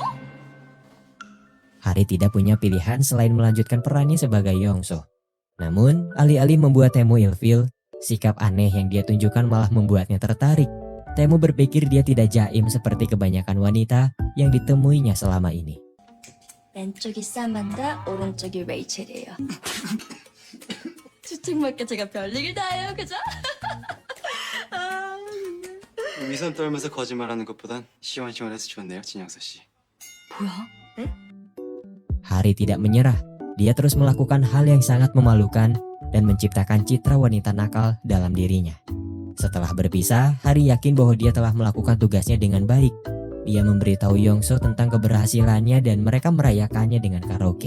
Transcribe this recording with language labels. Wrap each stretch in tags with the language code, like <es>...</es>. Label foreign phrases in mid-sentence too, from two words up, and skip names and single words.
<id>Hari tidak punya pilihan selain melanjutkan perannya sebagai Yongso. Namun, alih-alih membuat Temu ilfil, sikap aneh yang dia tunjukkan malah membuatnya tertarik. Temu berpikir dia tidak jaim seperti kebanyakan wanita yang ditemuinya selama ini.</id> <ko>왼쪽이 사만다, 오른쪽이 레이첼이에요. 추측맞게 제가 별일을 다 해요, 그죠? 위선 떨면서 거짓말하는 것보단 시원시원해서 좋네요, 진영서 씨. 뭐야? 네?</ko> <id>Hari tidak menyerah. Dia terus melakukan hal yang sangat memalukan dan menciptakan citra wanita nakal dalam dirinya. Setelah berpisah, Hari yakin bahwa dia telah melakukan tugasnya dengan baik. Dia memberitahu Yongso tentang keberhasilannya dan mereka merayakannya dengan karaoke.</id>